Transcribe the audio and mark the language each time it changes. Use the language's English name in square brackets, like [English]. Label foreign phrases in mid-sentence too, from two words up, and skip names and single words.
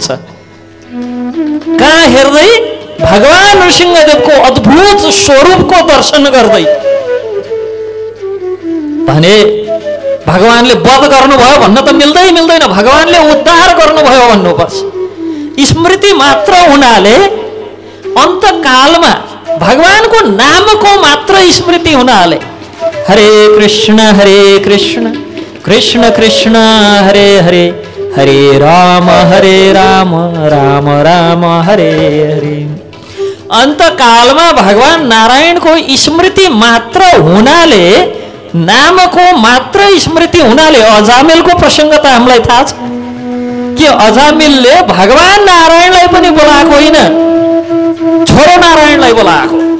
[Nepali] कहाँ हेर्दै भगवान नरसिंहदेवको अद्भुत स्वरूपको दर्शन गर्दै भने भगवानले वध गर्नुभयो भन्न त मिल्दैन, भगवानले उद्धार गर्नुभयो भन्नुपर्छ। स्मृति मात्र हुनाले अन्तकालमा भगवानको नामको मात्र स्मृति हुनाले [Sanskrit] हरे कृष्ण कृष्ण कृष्ण हरे हरे, हरे राम राम राम हरे हरे। [Nepali] अन्तकालमा भगवान नारायणको स्मृति मात्र हुनाले, नामको मात्र स्मृति हुनाले अजामिलको प्रसङ्ग त हामीलाई थाहा छ कि अजामिलले भगवान नारायणलाई पनि बोलाएको होइन, छोरो नारायणलाई बोलाएको।